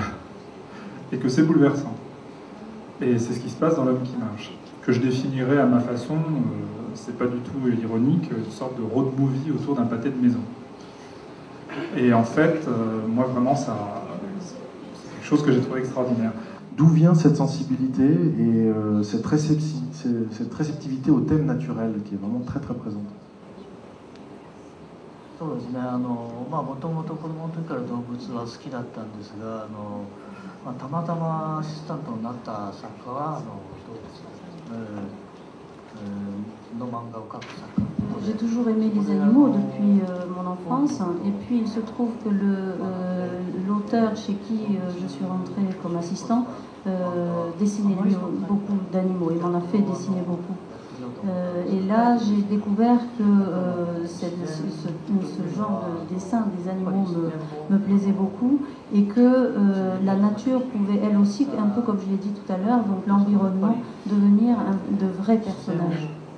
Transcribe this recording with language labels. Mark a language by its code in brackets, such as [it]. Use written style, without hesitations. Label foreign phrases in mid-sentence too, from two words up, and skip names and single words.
[fr] Et que c'est bouleversant. Et c'est ce qui se passe dans L'Homme qui marche, que je définirais à ma façon, c'est pas du tout ironique, une sorte de [en] road movie [fr] autour d'un pâté de maison. Et en fait, moi vraiment, c'est quelque chose que j'ai trouvé extraordinaire. D'où vient cette sensibilité et cette réceptivité au thème naturel qui est vraiment très très présente? [ja] そうですね、もともと子供の時から動物は好きだったんですが、たまたまアシスタントになった作家は動物の漫画を描く作家。 [fr] J'ai toujours aimé les animaux depuis mon enfance, et puis il se trouve que l'auteur chez qui je suis rentrée comme assistant dessinait lui beaucoup d'animaux, il m'en a fait dessiner beaucoup. Et là, j'ai découvert que ce genre de dessin des animaux me plaisait beaucoup, et que la nature pouvait elle aussi, un peu comme je l'ai dit tout à l'heure, donc l'environnement, devenir de vrais personnages.